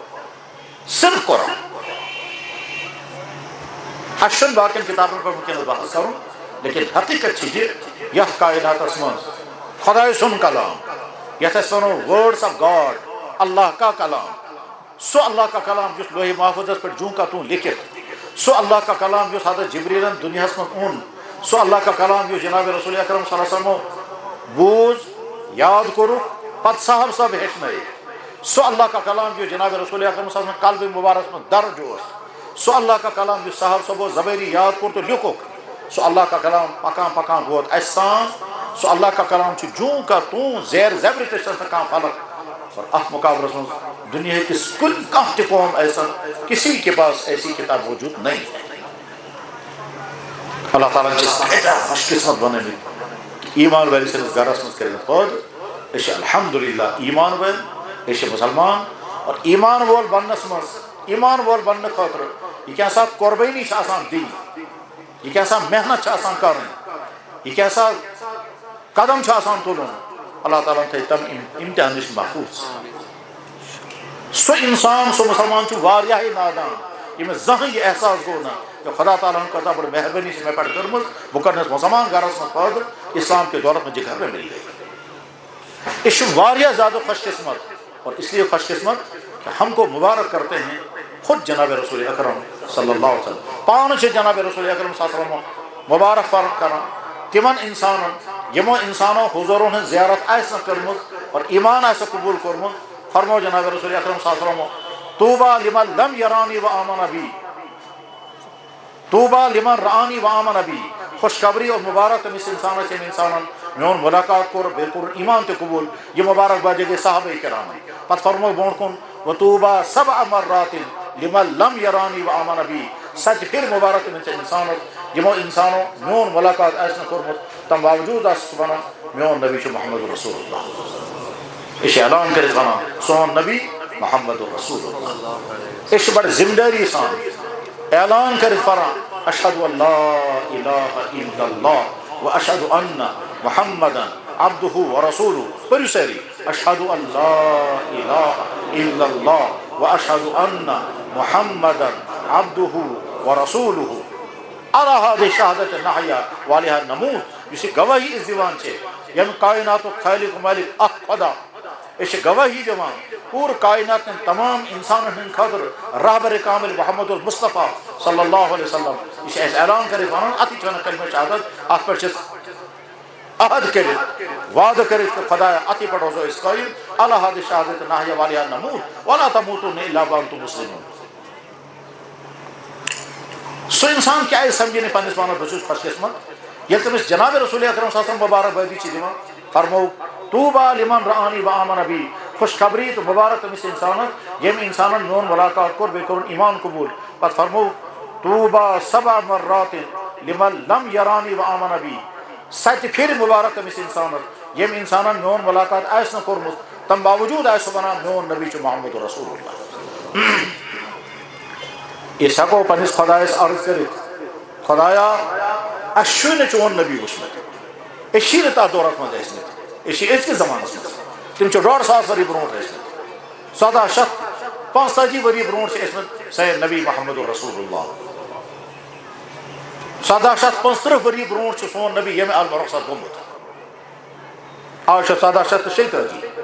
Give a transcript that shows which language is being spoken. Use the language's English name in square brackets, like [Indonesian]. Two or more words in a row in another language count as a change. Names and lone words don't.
[Kashmiri] اَسہِ چھُنہٕ باقین کتابن پٮ۪ٹھ وٕنکیٚنس بحث کرُن لیکن حقیقت چھِ یہِ یتھ کائناتس منٛز خۄداے سُنٛد کلام یتھ أسۍ ونو [English] words of God [Urdu] اللہ کا کلام [Kashmiri] سُہ [Urdu] اللہ کا کلام [Kashmiri] یُس لوہہِ محفوظس پٮ۪ٹھ [Urdu] جوں کا توں [Kashmiri] لیکھِتھ سُہ [Urdu] اللہ کا کلام [Kashmiri] یُس حضرت جبریلن دُنیاہس منٛز اوٚن سُہ [Urdu] اللہ کا کلام [Kashmiri] یُس جناب رسول اکرم [Arabic] صلی اللہ علیہ [Kashmiri] وسلمو بوٗز یاد کوٚرُکھ پتہٕ صاحب ہیٚچھنٲیِکھ سُہ [Urdu] اللہ کا کلام [Kashmiri] یُس جناب رسول اکرم [Arabic] صلی اللہ علیہ وسلم [Kashmiri] قلبِ مبارکس منٛز درج اوس سُہ [Urdu] اللہ کا کلام [Kashmiri] یُس صاحب صٲبو زبٲری یاد کوٚر تہٕ لیوٚکھُکھ سُہ [Urdu] اللہ کا کلام [Kashmiri] پکان پکان ووت اَسہِ تام سُہ [Urdu] اللہ کا کلام [Kashmiri] چھُ [Urdu] جوں کا توں [Kashmiri] زیر زبرِ تہِ چھَس نہٕ کانٛہہ فرق اور اتھ مقابلس منٛز دنیا کس کانٛہہ تہِ قوم [Urdu] ایسا کسی کے پاس ایسی کتاب موجود نہیں ہے [Kashmiri] اللہ تعالیٰ چھِ خوش قسمت بنٲومٕتۍ ایمان وٲلۍ سٕنٛدِس گرس منٛز کٔرِتھ پٲدٕ أسۍ چھِ الحمدللہ ایمان وٲلۍ أسۍ چھِ مُسلمان اور ایمان وول بننس منٛز ایمان وول بننہٕ خٲطرٕ یہِ کیٛاہ قۄربٲنی چھِ آسان دِنۍ یہِ کیٛاہ محنت چھِ آسان کرٕنۍ یہِ کیٛاہ قدم چھُ آسان تُلُن اللہ تعالیٰ تھٲے تم امتحان نِش محفوظ سُہ انسان سُہ مسلمان چھُ واریاہے نادان ییٚمِس زٕہٕنۍ یہِ احساس گوٚو نہٕ کہ خدا تعالیٰ ہن کۭژاہ بٔڑ مہربٲنی چھِ مےٚ پٮ۪ٹھ کٔرمٕژ بہٕ کَرنَس مسلمان گرس منٛز پٲدٕ [Urdu] اسلام کے دولت مجھے گھر میں مل گئی [Kashmiri] یہ چھُ واریاہ زیادہ خوش قسمت [Urdu] اور اس لیے خوش قسمت کہ ہم کو مبارک کرتے ہیں خود [Kashmiri] جناب رسول اکرم [Arabic] صلی اللہ علیہ وسلم [Kashmiri] پانہٕ چھِ جناب رسول اکرم [Arabic] صلی اللہ علیہ وسلم [Kashmiri] مبارک فرق کران تمن انسانن یمو انسانو حضورن ہن زیارت آسہِ نہٕ کٔرمٕژ اور ایمان آسہِ کبوٗل کوٚرمُت فرمو جناب رسول اکرم [Arabic] صلی اللہ علیہ وسلم طوبى لمن لم يراني وآمن بي طوبى لمن رآني وآمن بي [Kashmiri] خوشخبری اور مبارک تٔمِس انسانس ییٚمۍ انسانن میون ملاقات کوٚر بیٚیہِ کوٚرُن ایمان تہِ قبوٗل یہِ مبارک بادی گٔے صحابہ کرامن پتہٕ فرمو برونٛٹھ کُن [Arabic] وطوبى 7 مرات لمن لم يراني وآمن بي [Kashmiri] 7 پھِرِ مبارک تٔمِس انسانس یمو انسانو میون ملاقات آسہِ نہٕ کوٚرمُت تم باوجوٗد آسہِ سُہ ونان میون نبی چھُ محمد رسول اللہ یہ چھِ اعلان کٔرِتھ ونان سون نبی محمد رسول اللہ یہ چھِ بڑٕ ذمہ دٲری سان اعلان کٔرِتھ پران [Arabic] اشہدُ ان لا الہ الا اللہ واشہدُ ان محمدا عبدہ ورسولہ [Kashmiri] پٔرِو سٲری [Arabic] اشہدُ ان لا الہ الا اللہ واشہدُ ان محمدا عبدہ ورسولہ علی ہذہ شہادت نحیا والیہا نموت [Kashmiri] یُس یہِ گواہی أسۍ دِوان چھِ ییٚمہِ کائناتُک خالق مالک اکھ خدا أسۍ چھِ گواہی دِوان پوٗرٕ کائناتن تمام انسانن ہٕنٛدِ خٲطرٕ رہبر کامل محمد المصطفیٰ [Arabic] صلی اللہ علیہ وسلم [Kashmiri] یہِ چھِ اَسہِ اعلان کٔرِتھ ونان اَتھٕے چھِ ونان کلمہ شہادت اتھ پٮ۪ٹھ چھِ عہد کٔرِتھ وعدٕ کٔرِتھ کہ خدایا اَتھٕے پٮ۪ٹھ روزو أسۍ قٲیِم [Arabic] علی ہذہ شہادت نحیا والیہا نموت ولا تموتن الا وانتم مسلمون [Kashmiri] سُہ انسان کیٛازِ سمجھِ نہٕ پننِس پانس بہٕ چھُس خوش قسمت ییٚلہِ تٔمِس جناب رسول اکرم [Arabic] صلی اللہ علیہ وسلم [Kashmiri] مبارک بٲدی چھِ دِوان فرمو [Arabic] طوبى لمن رآني وآمن بي [Kashmiri] خوشخبری تہٕ مبارک تٔمِس انسانس ییٚمۍ انسانن میون ملاقات کوٚر بیٚیہِ کوٚرُن ایمان قبوٗل پتہٕ فرمو [Arabic] طوبى 7 مرات لمن لم يراني وآمن بي [Kashmiri] 7 پھِرِ مبارک تٔمِس انسانس ییٚمۍ انسانن میون ملاقات آسہِ نہٕ کوٚرمُت تم باوجوٗد آسہِ سُہ ونان میون نبی چھُ محمد رسول اللہ أسۍ ہٮ۪کو پننس خۄدایس عرض کٔرِتھ خۄدایا اَسہِ چھُے نہٕ چون نبی وٕچھمُت أسۍ چھِی نہٕ تتھ دورس منٛز ٲسمٕتۍ أسۍ چھِ أزکِس زمانس منٛز تِم چھِ 1.5 ؤری برونٛٹھ ٲسمٕتۍ 1745 ؤری برونٛٹھ چھِ ٲسمٕتۍ سٲنۍ نبی محمد رسول اللہ 1735 ؤری برونٛٹھ چھُ سون نبی ییٚمہِ عالمہٕ رخصت گوٚمُت آز چھُ 1736